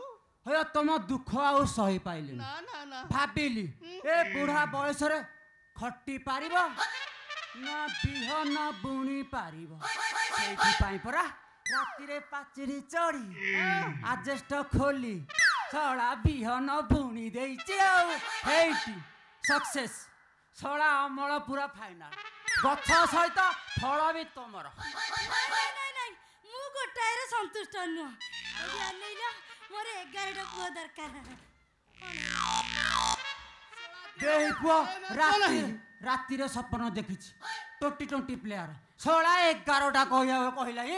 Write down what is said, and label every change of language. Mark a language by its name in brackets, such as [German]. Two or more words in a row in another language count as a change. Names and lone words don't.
[Odia] ହେ ତୁମ ଦୁଖ ଆଉ ସହି ପାଇଲେ ନା ନା ନା ଭାବିଲି ଏ ବୁଢ଼ା ବୟସ ରେ ଖଟ୍ଟି ପାରିବୋ ନା ବିହନ ବୁଣି ପାରିବୋ ସେଠି ପାଇ ପରା ରାତି ରେ ପାଚିରି ଚଢ଼ି ଆଜେଷ୍ଟ ଖୋଲି ସଡ଼ା ବିହନ ବୁଣି ଦେଇଚେ ଆ ହେଟି ସକ୍ସେସ ସଡ଼ା ଅମଳ ପୂରା ଫାଇନାଲ ଗଛ ସହିତ ଫଳ ଭି ତମର [Hindi] नहीं नहीं नहीं [Odia] ମୁ ଗୋଟାଏ ରେ ସନ୍ତୁଷ୍ଟ ନୁ ଅନଇଲା ମୋର 11ଟା ପୁଅ ଦରକାର ଦେହି ପୁଅ ରାତି ରେ ସପନ ଦେଖିଛି 20 ପ୍ଲେୟର 11ଟା କହଲା ଏ